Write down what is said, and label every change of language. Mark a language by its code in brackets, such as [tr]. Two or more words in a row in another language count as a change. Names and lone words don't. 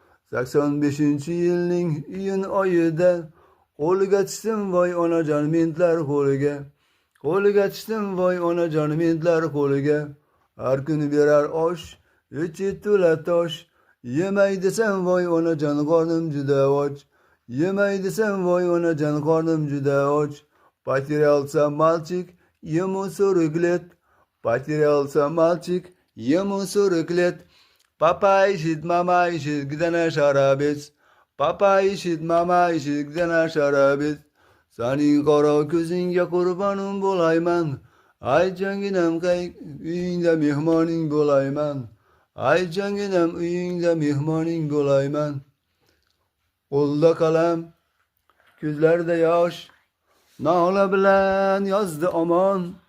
[uz] Sakson beshinchi yilning iyun oyida qo'liga tushdim, voy onajon, mentlar qo'liga. Qo'liga tushdim, voy onajon, mentlar qo'liga. Har kuni berar osh, ichi to'la tosh. Yemay desam, voy onajon, qornim juda och. Yemay desam, voy onajon, qornim juda och. [ru] Потерялся мальчик, ему сорок лет. Потерялся мальчик, ему сорок лет. Папа ищет, мама ищет, где наш арабец? Papa ищет, mama ищет, где наш арабец? [uz] Sening qora ko'zingga qurbonim bo'layman. Ay jonginam, qay-, uyingda mehmoning bo'layman. Ay jonginam, uyingda mehmoning bo'layman. Qo'lda qalam, ko'zlarda yosh, nola bilan yozdi omon.